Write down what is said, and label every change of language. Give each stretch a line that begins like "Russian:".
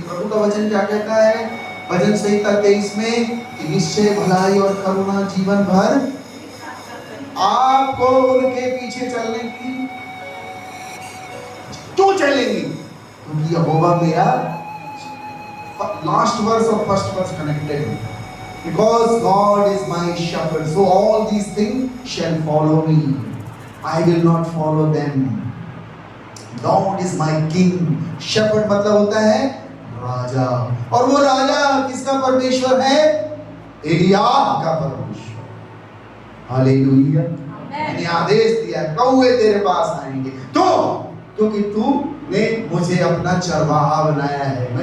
Hindi: प्रभु का वचन क्या कहता है भजन संहिता 23 में कि निश्चय भलाई और करुणा जीवन भर आपको उनके पीछे चलने की। क्यों चलेंगी? क्योंकि यहोवा मेरा, लास्ट वर्स और फर्स्ट वर्स कनेक्टेड है।
English: Because God is my shepherd, so all these things shall follow me. I will not follow them. Lord is my king.
Hindi: Shepherd मतलब होता है राजा, और वो राजा किसका परमेश्वर है? एलियाह का परमेश्वर। हालेलुया। मैंने आदेश दिया कौवे तेरे पास आएंगे, तो क्योंकि तू ने मुझे अपना चरवाहा बनाया है।